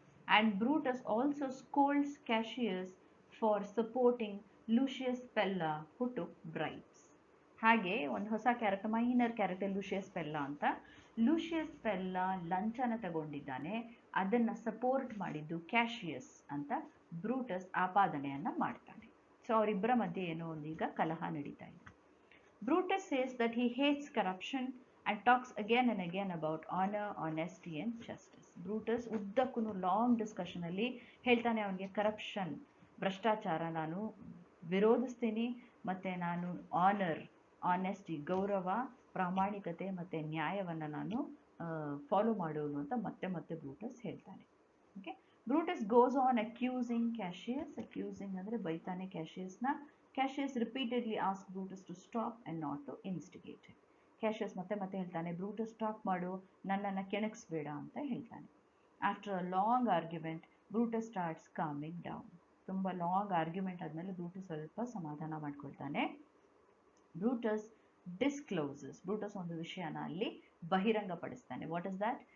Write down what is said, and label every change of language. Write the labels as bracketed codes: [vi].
[en] And Brutus also scolds Cassius for supporting Lucius Pella who took bribes. [kn] ಹಾಗೆ ಒಂದು ಹೊಸ ಕ್ಯಾರೆಕ್ಟರ್, ಮೈನರ್ ಕ್ಯಾರೆಕ್ಟರ್ ಲೂಷಿಯಸ್ ಪೆಲ್ಲಾ ಅಂತ. ಲೂಷಿಯಸ್ ಪೆಲ್ಲಾ ಲಂಚನ ತಗೊಂಡಿದ್ದಾನೆ, ಅದನ್ನು ಸಪೋರ್ಟ್ ಮಾಡಿದ್ದು ಕ್ಯಾಶಿಯಸ್ ಅಂತ ಬ್ರೂಟಸ್ ಆಪಾದನೆಯನ್ನು ಮಾಡ್ತಾನೆ. ಸೊ ಅವರಿಬ್ಬರ ಮಧ್ಯೆ ಏನೋ ಒಂದು ಈಗ ಕಲಹ ನಡೀತಾ ಇದೆ. [en] Brutus says that he hates corruption and talks again and again about honor, honesty and justice. [kn] Brutus ಉದ್ದಕ್ಕೂ ಲಾಂಗ್ ಡಿಸ್ಕಷನ್ ಅಲ್ಲಿ ಹೇಳ್ತಾನೆ ಅವನಿಗೆ ಕರಪ್ಷನ್, ಭ್ರಷ್ಟಾಚಾರ ನಾನು ವಿರೋಧಿಸ್ತೀನಿ, ಮತ್ತು ನಾನು ಆನರ್, ಆನೆಸ್ಟಿ, ಗೌರವ, ಪ್ರಾಮಾಣಿಕತೆ ಮತ್ತು ನ್ಯಾಯವನ್ನು ನಾನು ಫಾಲೋ ಮಾಡೋನು ಅಂತ ಮತ್ತೆ ಮತ್ತೆ ಬ್ರೂಟಸ್ ಹೇಳ್ತಾನೆ. [en] Okay, Brutus goes on accusing Cassius. [kn] Accusing ಅಂದರೆ ಬೈತಾನೆ ಕ್ಯಾಶಿಯಸ್ನ. [en] Cassius repeatedly asked Brutus to stop and not to instigate him. [kn] Cassius ಮತ್ತೆ ಮತ್ತೆ ಹೇಳ್ತಾನೆ, ಬ್ರೂಟಸ್ ಸ್ಟಾಪ್ ಮಾಡು, ನನ್ನನ್ನು ಕೆಣಕಿಸ್ಬೇಡ ಅಂತ ಹೇಳ್ತಾನೆ. [en] After a long argument Brutus starts coming down. [kn] ತುಂಬ ಲಾಂಗ್ ಆರ್ಗ್ಯುಮೆಂಟ್ ಆದಮೇಲೆ ಬ್ರೂಟಸ್ ಸ್ವಲ್ಪ ಸಮಾಧಾನ ಮಾಡ್ಕೊಳ್ತಾನೆ. ಬ್ರೂಟಸ್ ಡಿಸ್ಕ್ಲೋಸಸ್. ಬ್ರೂಟಸ್ ಒಂದು ವಿಷಯನ ಅಲ್ಲಿ ಬಹಿರಂಗಪಡಿಸ್ತಾನೆ. [en] What is that?